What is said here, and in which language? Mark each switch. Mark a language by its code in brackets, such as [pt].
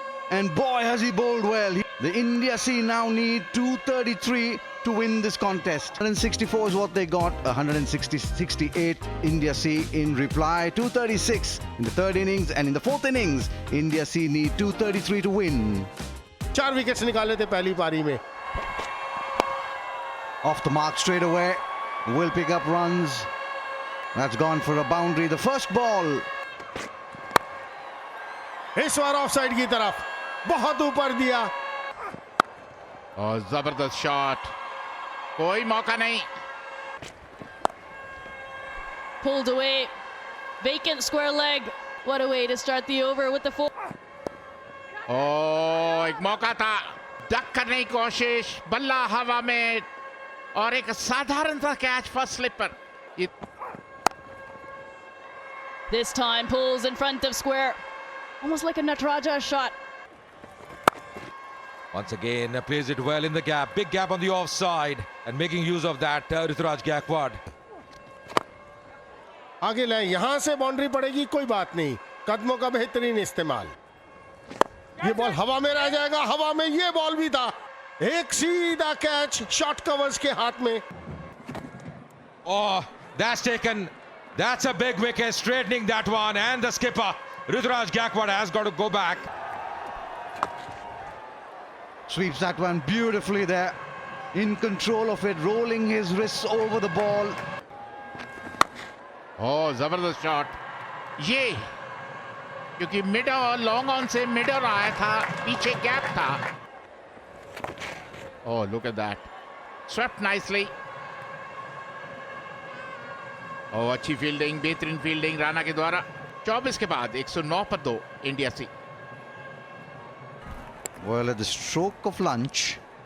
[en] And boy, has he bowled well. The India C now need 233 to win this contest. 164 is what they got. 168 India C in reply. 236 in the third innings. And in the fourth innings, India C need 233 to win. [hi] 4 wickets निकाले थे पहली पारी में। [en] Off the mark straight away. Will pick up runs. That's gone for a boundary. The first ball. [hi] इस बार of side की तरफ बहुत ऊपर दिया। और जबरदस्त शॉट, कोई मौका नहीं। [en] Pulled away. Vacant square leg. What a way to start the over with the full. [hi] एक मौका था, डक करने की कोशिश, बल्ला हवा में और एक साधारण सा कैच फर्स्ट स्लिप पर। [en] This time pulls in front of square. Almost like a Nataraja shot. Once again, plays it well in the gap. Big gap on the offside and making use of that, Ruturaj Gaikwad. [hi] आगे लाए, यहां से boundary पड़ेगी कोई बात नहीं, कदमों का बेहतरीन इस्तेमाल। ये बॉल हवा में रह जाएगा, हवा में ये बॉल भी था, एक सीधा कैच शॉर्ट कवर्स के हाथ में। [en] Oh, that's taken. That's a big wicket, straightening that one, and the skipper Ruturaj Gaikwad has got to go back. Sweeps that one beautifully there. In control of it, rolling his wrists over the ball. [hi] जबरदस्त shot, ये क्योंकि mid और long on से mid और आया था, पीछे gap था। [en] Look at that, swept nicely. [hi] अच्छी फील्डिंग, बेहतरीन फील्डिंग राणा के द्वारा। 24 के बाद 109 पर 2 India C. [en] Well, at the stroke of lunch.